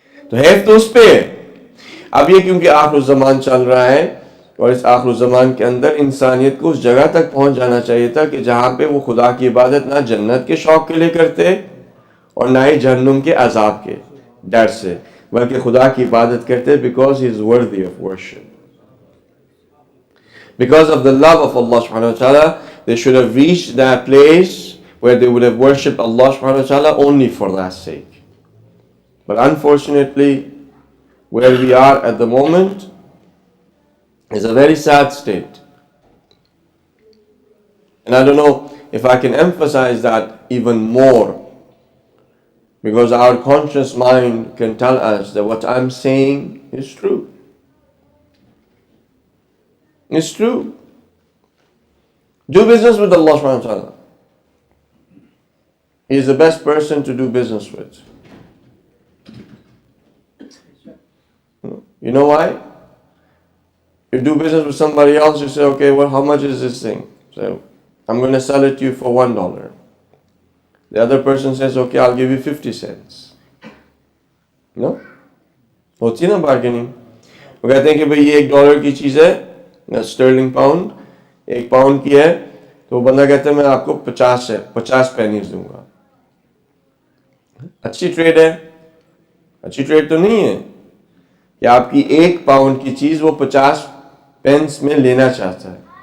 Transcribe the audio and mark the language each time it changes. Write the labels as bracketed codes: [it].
[hi] तो हेफ तो उस पे है। अब ये क्योंकि आखिर ज़मान चल रहा है और इस आखिर ज़मान के अंदर इंसानियत को उस जगह तक पहुंच जाना चाहिए था कि जहां पे वो खुदा की इबादत ना जन्नत के शौक के लिए करते और ना ही जहन्नुम के अजाब के डर से, बल्कि खुदा की इबादत करते [en] Because he is worthy of worship, because of the love of Allah subhanahu wa ta'ala. They should have reached that place where they would have worshipped Allah subhanahu wa ta'ala only for that sake. But unfortunately, where we are at the moment is a very sad state. And I don't know if I can emphasize that even more, because our conscious mind can tell us that what I'm saying is true. It's true. Do business with Allah subhanahu wa ta'ala. He is the best person to do business with. You know why? You do business with somebody else, you say, okay, well, how much is this thing? So, I'm going to sell it to you for $1. The other person says, okay, I'll give you 50 cents. No? [hi] होती है ना bargaining. वो कहते हैं कि भाई ये $1 की चीज़ है, स्टर्लिंग पाउंड, 1 पाउंड की है, तो बंदा कहता है मैं आपको 50 पेनीज दूंगा। अच्छी ट्रेड है? अच्छी ट्रेड तो नहीं है कि आपकी 1 पाउंड की चीज वो 50 पेंस में लेना चाहता है।